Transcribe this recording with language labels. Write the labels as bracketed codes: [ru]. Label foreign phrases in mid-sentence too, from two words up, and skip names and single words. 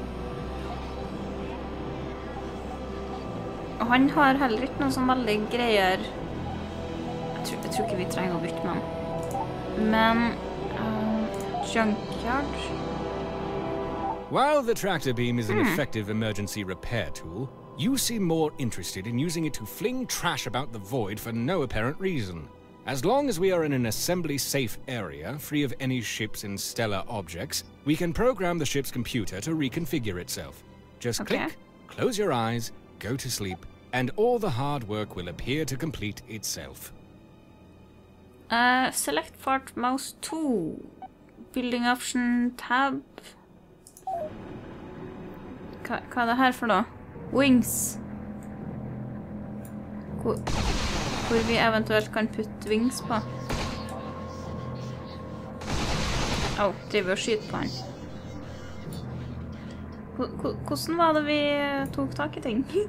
[no] Og han har heller ikke noen sånn veldig greier. Jeg tror ikke vi trenger å bytte med han. Men junkyard. [en] While the tractor beam is an effective emergency repair tool, you seem more interested in using it to fling trash about the void for no apparent reason. As long as we are in an assembly-safe area, free of any ships and stellar objects, we can program the ship's computer to reconfigure itself. Just click, close your eyes, go to sleep, and all the hard work will appear to complete itself. Select part mouse 2. Building option tab. [no] Hva det her for noe? [en] Wings. [no] Hvor vi eventuelt kan putte wings på. Driver og skyter på han. Hvordan var det vi tok tak i ting?